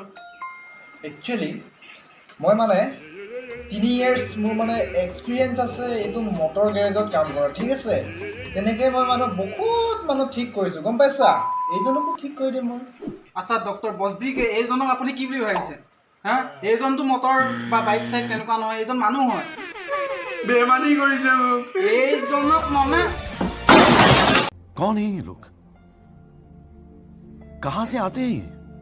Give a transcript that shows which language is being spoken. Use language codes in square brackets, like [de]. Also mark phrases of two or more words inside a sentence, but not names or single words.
[as] একচুৱেলি মই মানে 3 ইয়াৰ্ছ মোৰ মানে এক্সপিৰিয়েঞ্চ আছে এইটো [en] motor garage [as] কাম কৰা ঠিক আছে তেনেকৈ মই মানে বহুত মানুহ ঠিক কৰিছোঁ গম পাইছা এইজনকো ঠিক কৰি দিম মই আচ্ছা ডক্টৰ বছ ডিকে এইজনক আপুনি কি বুলি ভাবিছে হা এইজনটো মটৰ বা বাইক চাইক তেনেকুৱা নহয় এইজন মানুহ হয় বেমানি কৰিছে মোক এইজনক মানে [hi] कौन है ये लोग कहां से आते हैं